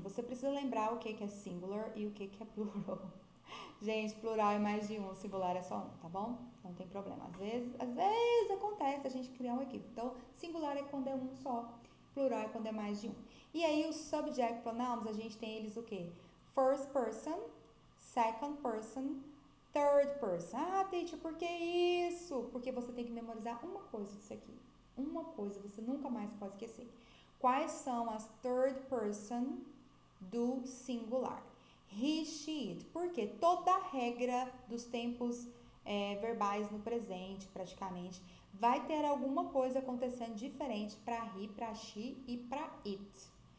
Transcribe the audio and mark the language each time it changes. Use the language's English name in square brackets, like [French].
[Portuguese] Você precisa lembrar o que é singular e o que é plural. Gente, plural é mais de um, singular é só um, tá bom? Não tem problema. Às vezes acontece a gente criar um equívoco. Então, singular é quando é um só, plural é quando é mais de um. E aí, os subject pronouns, a gente tem eles o quê? [English] First person, second person, third person. [Portuguese] Teacher, por que isso? Porque você tem que memorizar uma coisa disso aqui. Uma coisa, você nunca mais pode esquecer. Quais são as third person do singular. [English] He, she, it. [Portuguese] Porque toda a regra dos tempos verbais no presente, praticamente, vai ter alguma coisa acontecendo diferente para he, para she e para it.